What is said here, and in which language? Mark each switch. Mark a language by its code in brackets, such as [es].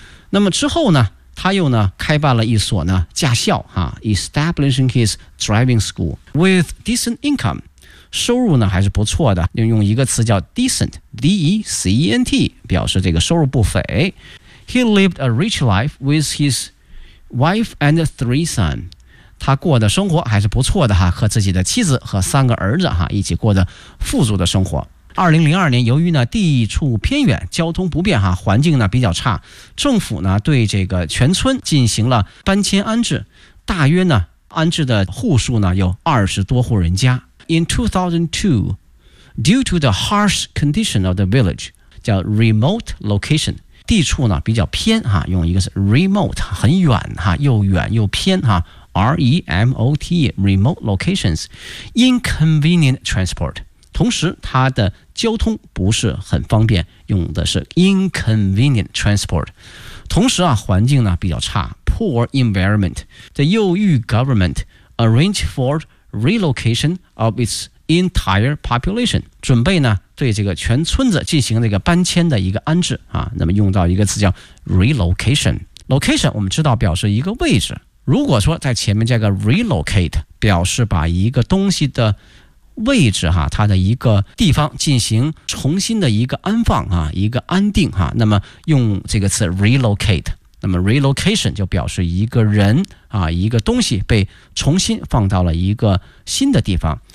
[zh] 那么之后呢他又呢开办了一所呢驾校 [en] establishing his driving school with decent income。 [zh] 收入呢还是不错的，用一个词叫 decent, D-E-C-E-N-T 表示这个收入不菲。 [en] He lived a rich life with his wife and three sons。 [zh] 他过的生活还是不错的和自己的妻子和三个儿子一起过的富足的生活。 2002年，由于呢地处偏远，交通不便环境呢比较差，政府呢对这个全村进行了搬迁安置，大约呢安置的户数呢有20多户人家。 [en] In 2002, due to the harsh condition of the village, [zh] 叫 [en] remote location. [zh] 地处呢比较偏用一个是 remote, 很远又远又偏R-E-M-O-T-E, remote locations, inconvenient transport, 同时它的交通不是很方便，用的是 [en] inconvenient transport, [zh] 同时啊，环境呢比较差 ， [en] poor environment. The UU government arranged for relocation of its entire population. [zh] 准备呢对这个全村子进行这个搬迁的一个安置啊。那么用到一个词叫 relocation. Location 我们知道表示一个位置。如果说在前面这个 relocate 表示把一个东西的位置哈，它的一个地方进行重新的一个安放啊，一个安定哈，那么用这个词 relocate， 那么 relocation 就表示一个人啊，一个东西被重新放到了一个新的地方。